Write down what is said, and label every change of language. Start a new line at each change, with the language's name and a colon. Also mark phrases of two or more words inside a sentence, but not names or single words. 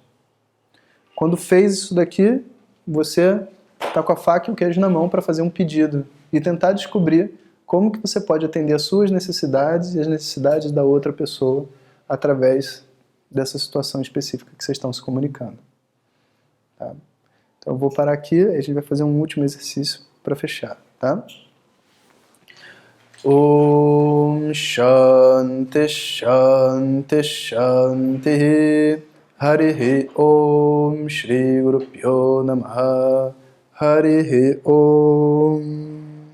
Portuguese: Quando fez isso daqui, você está com a faca e o queijo na mão para fazer um pedido e tentar descobrir como que você pode atender as suas necessidades e as necessidades da outra pessoa através dessa situação específica que vocês estão se comunicando. Tá? Então eu vou parar aqui, a gente vai fazer um último exercício para fechar. Tá?
Sanskrit: ॐ शान्तिः शान्तिः शान्तिः हरिः ॐ श्री गुरुभ्यो नमः हरिः ॐ